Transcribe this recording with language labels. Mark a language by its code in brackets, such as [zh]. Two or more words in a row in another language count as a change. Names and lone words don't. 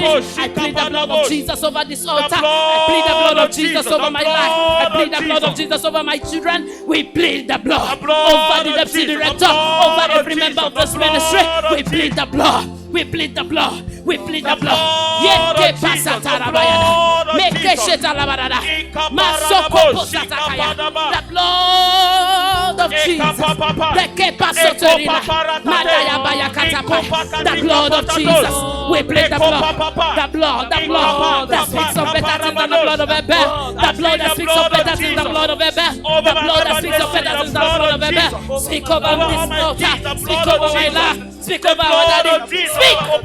[en] I plead the blood of Jesus over this altar. I plead the blood of Jesus over my life. I plead the blood of Jesus over my children. We plead the blood over the deputy director, over every member of this ministry. We plead the blood. We plead the blood. We plead the blood. Yeke pasatarabaya. Meke shetalabada. Masoko posatakaya. The blood of Jesus. Leke pasotorina. Madayabaya katapa. The blood of Jesus. We plead the blood. The blood. The blood that speaks of better things than the blood of Abel. The blood that speaks of better things than the blood of Abel. The blood that speaks of better things than the blood of Abel. Speak over this altar. Speak over my life. Speak over our daddy. Speak.